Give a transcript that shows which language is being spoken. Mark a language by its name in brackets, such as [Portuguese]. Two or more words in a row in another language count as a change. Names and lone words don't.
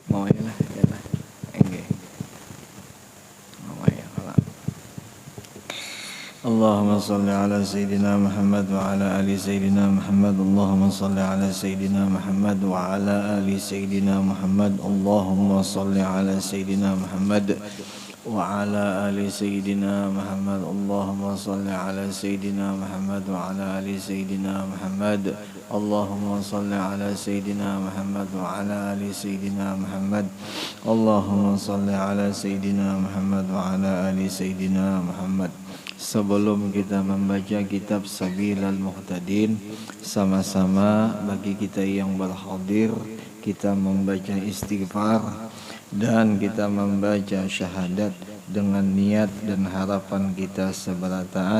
[Arabic] lah, yalah. Nggih. يا الله. اللهم صل على سيدنا محمد وعلى آل سيدنا محمد. اللهم صل على سيدنا محمد وعلى آل سيدنا محمد. اللهم صل على سيدنا محمد وعلى آل سيدنا محمد. اللهم صل على سيدنا محمد وعلى آل سيدنا محمد. اللهم صل على سيدنا محمد وعلى آل سيدنا محمد. اللهم صل على سيدنا محمد وعلى آل سيدنا محمد. [Indonesian] Sebelum kita membaca kitab Sabilal Muhtadin, sama-sama bagi kita yang berhadir, kita membaca istighfar dan kita membaca syahadat dengan niat dan harapan kita seberataan.